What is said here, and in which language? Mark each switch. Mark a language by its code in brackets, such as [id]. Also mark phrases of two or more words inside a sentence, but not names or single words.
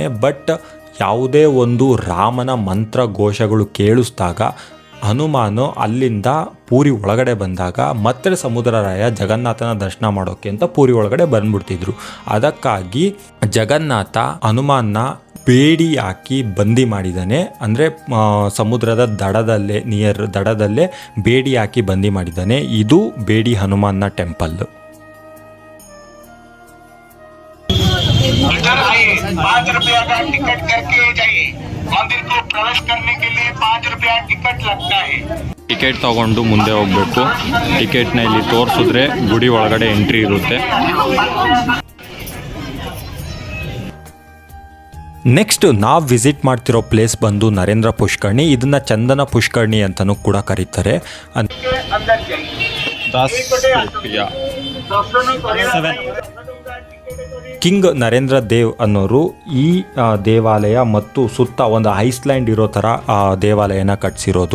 [kn] ಬಟ್ ಯಾವುದೇ ಒಂದು ರಾಮನ ಮಂತ್ರ ಘೋಷಗಳು ಕೇಳಿಸಿದಾಗ ಹನುಮಾನು ಅಲ್ಲಿಂದ ಪೂರಿ ಒಳಗಡೆ ಬಂದಾಗ ಮತ್ತೆ ಸಮುದ್ರರಾಯ ಜಗನ್ನಾಥನ ದರ್ಶನ ಮಾಡೋಕ್ಕೆ ಅಂತ ಪೂರಿ ಒಳಗಡೆ ಬಂದ್ಬಿಡ್ತಿದ್ರು. ಅದಕ್ಕಾಗಿ ಜಗನ್ನಾಥ ಹನುಮಾನ್ನ ಬೇಡಿ ಹಾಕಿ ಬಂದಿ ಮಾಡಿದ್ದಾನೆ. ಅಂದರೆ ಸಮುದ್ರದ ದಡದಲ್ಲೇ ಬೇಡಿ ಹಾಕಿ ಬಂದಿ ಮಾಡಿದ್ದಾನೆ. ಇದು ಬೇಡಿ ಹನುಮಾನ್ನ ಟೆಂಪಲ್. [hi] इधर आइए, 5 रुपया का टिकट करके जाइए। मंदिर को प्रवेश करने के लिए 5 रुपया टिकट लगता है। [kn] ಟಿಕೆಟ್ ತಗೊಂಡು ಮುಂದೆ ಹೋಗಬೇಕು. ಟಿಕೆಟ್ನ ಇಲ್ಲಿ ತೋರಿಸಿದ್ರೆ ಗುಡಿ ಒಳಗಡೆ ಎಂಟ್ರಿ ಇರುತ್ತೆ. ನೆಕ್ಸ್ಟ್ ನಾವು ವಿಸಿಟ್ ಮಾಡ್ತಿರೋ ಪ್ಲೇಸ್ ಬಂದು ನರೇಂದ್ರ ಪುಷ್ಕರ್ಣಿ. ಇದನ್ನು ಚಂದನ ಪುಷ್ಕರ್ಣಿ ಅಂತಲೂ ಕೂಡ ಕರೀತಾರೆ. ಕಿಂಗ್ ನರೇಂದ್ರ ದೇವ್ ಅನ್ನೋರು ಈ ದೇವಾಲಯ ಮತ್ತು ಸುತ್ತ ಒಂದು ಐಸ್ಲ್ಯಾಂಡ್ ಇರೋ ಥರ ದೇವಾಲಯನ ಕಟ್ಟಿಸಿರೋದು.